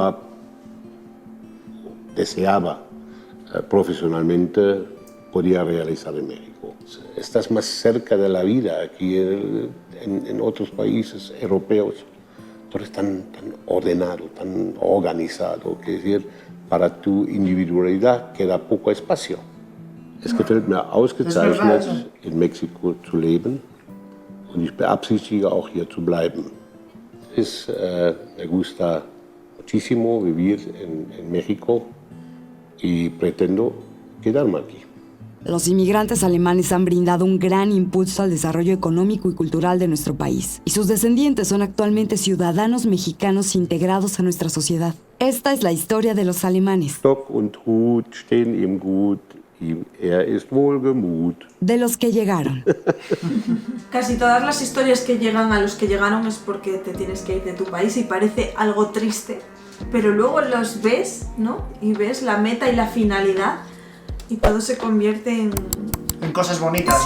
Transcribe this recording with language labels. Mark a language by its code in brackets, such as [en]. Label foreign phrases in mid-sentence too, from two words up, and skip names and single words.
[es] deseaba profesionalmente, podía realizar en México. Estás más cerca de la vida aquí en otros países europeos. Todo es tan ordenado, tan organizado, que decir, para tu individualidad queda poco espacio. [de] Es gefällt mir ausgezeichnet, in Mexiko zu leben und ich beabsichtige auch hier zu bleiben. [es] Me gusta muchísimo vivir en México y pretendo quedarme aquí. Los inmigrantes alemanes han brindado un gran impulso al desarrollo económico y cultural de nuestro país, y sus descendientes son actualmente ciudadanos mexicanos integrados a nuestra sociedad. Esta es la historia de los alemanes. [de] Stock und Hut stehen ihm gut, ist wohlgemut. [es] De los que llegaron. Casi todas las historias que llegan a los que llegaron es porque te tienes que ir de tu país y parece algo triste, pero luego los ves, ¿no? Y ves la meta y la finalidad y todo se convierte En cosas bonitas,